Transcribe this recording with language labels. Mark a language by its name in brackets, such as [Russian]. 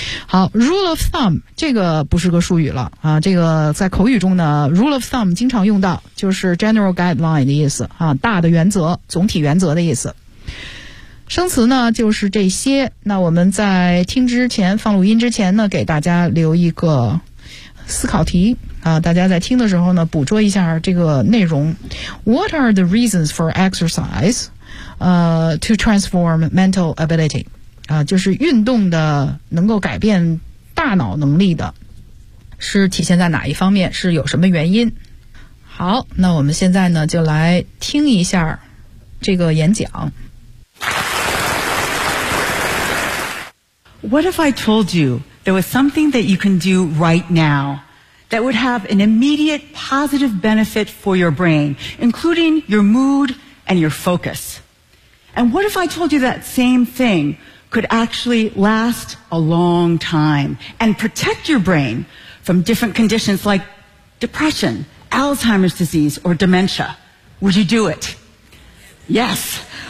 [Chinese] 好， rule of thumb 这个不是个术语了啊，这个在口语中呢 rule of thumb 经常用到，就是 [English] general guideline [Chinese] 的意思啊，大的原则，总体原则的意思。生词呢就是这些。那我们在听之前，放录音之前呢，给大家留一个思考题啊，大家在听的时候呢，捕捉一下这个内容。 [English] What are the reasons for exercise, to transform mental ability? [Chinese] 啊，就是运动的能够改变大脑能力的，是体现在哪一方面？是有什么原因？好，那我们现在呢，就来听一下这个演讲。 [English] What if I told you there was something that you can do right now? That would have an immediate positive benefit for your brain, including your mood and your focus. And what if I told you that same thing could actually last a long time and protect your brain from different conditions like depression, Alzheimer's disease, or dementia? Would you do it? Yes.